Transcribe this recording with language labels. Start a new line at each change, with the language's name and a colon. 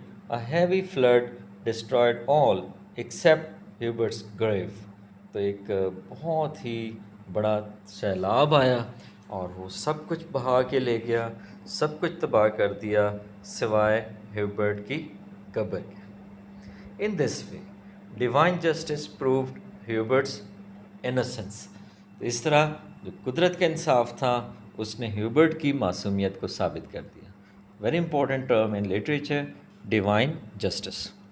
English: A heavy flood destroyed all except Hubert's grave.
Urdu: تو ایک بہت ہی بڑا سیلاب آیا اور وہ سب کچھ بہا کے لے گیا، سب کچھ تباہ کر دیا سوائے ہیوبرٹ کی قبر کے.
English: In this way, divine justice proved Hubert's innocence.
Urdu: تو اس طرح جو قدرت کا انصاف تھا اس نے ہیوبرٹ کی معصومیت کو ثابت کر دیا.
English: Very important term in literature, divine justice.